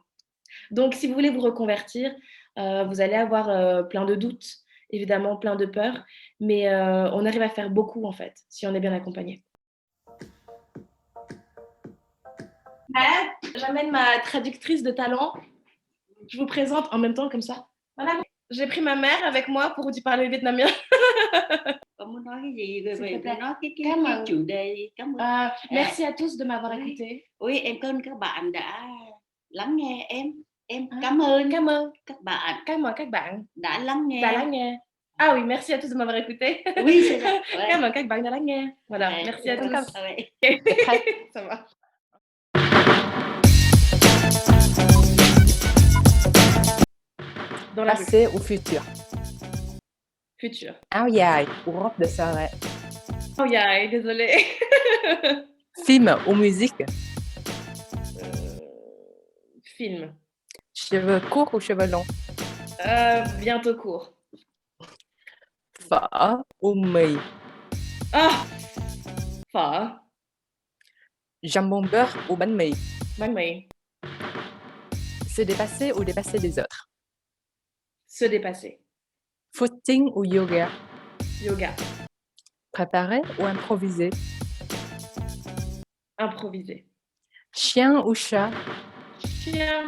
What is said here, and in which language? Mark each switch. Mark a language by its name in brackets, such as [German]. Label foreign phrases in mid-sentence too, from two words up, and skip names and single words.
[French] Donc, si vous voulez vous reconvertir, vous allez avoir plein de doutes, évidemment plein de peurs, mais on arrive à faire beaucoup en fait, si on est bien accompagné. J'amène ma traductrice de talent. Je vous présente en même temps comme ça. Voilà. J'ai pris ma mère avec moi pour lui parler vietnamien. [Vietnamese] Con muốn nói cái gì về [French] S'il te plaît. [Vietnamese] nói Cảm cái ơn. chủ đề? Cảm ơn. [French] Merci à tous de m'avoir Oui. écouté. Oui, [Vietnamese] em cảm ơn các bạn đã lắng nghe em. Em cảm ơn Cảm ơn các bạn Cảm ơn các bạn đã lắng nghe. đã lắng nghe. [French] Ah oui, merci à tous de m'avoir écouté. Oui, c'est ça. Ouais. [Vietnamese] Cảm ơn các bạn đã lắng nghe. [French] Voilà, Ouais. merci à tous. Ouais. Ça va. Dans la rue. Passé ou futur? Futur. [Vietnamese] Áo dài [French] ou robe de soirée? [English] Oh yeah, [French] désolée. Film ou musique? Film. Cheveux courts ou cheveux longs? Bientôt court. Phở ou mì? Ah, phở. Jambon beurre ou [Vietnamese] bánh mì? Bánh mì. [French] Se dépasser ou dépasser les autres? Se dépasser. Footing ou yoga? Yoga. Préparer ou improviser? Improviser. Chien ou chat? Chien.